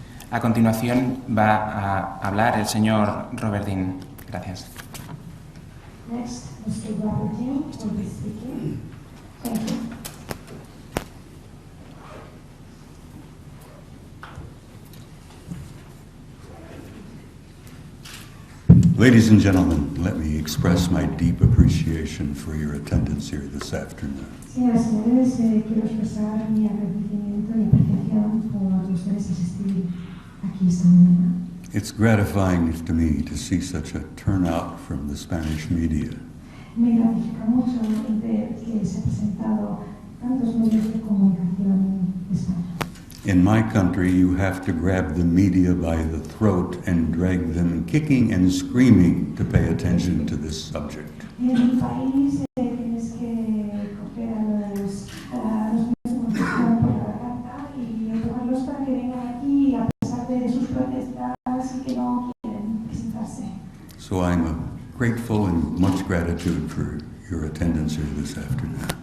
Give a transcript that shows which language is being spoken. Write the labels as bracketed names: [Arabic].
[Spanish] A continuación va a hablar el señor Robert Dean. Gracias. [English] Next, Mr. Robert Dean will be speaking. Thank you. Ladies and gentlemen, let me express my deep appreciation for your attendance here this afternoon. [Spanish] Señoras y señores, quiero expresar mi agradecimiento y apreciación por ustedes asistir aquí esta mañana. [English] It's gratifying to me to see such a turnout from the Spanish media. [Spanish] Me gratifica mucho ver que se han presentado tantos medios de comunicación de España. [English] In my country, you have to grab the media by the throat and drag them kicking and screaming to pay attention to this subject. [Spanish] En mi país tienes que coger a los medios de comunicación por la garganta y empujarlos para que vengan aquí a pesar de sus protestas y que no quieren presentarse. [English] So I'm grateful and much gratitude for your attendance here this afternoon.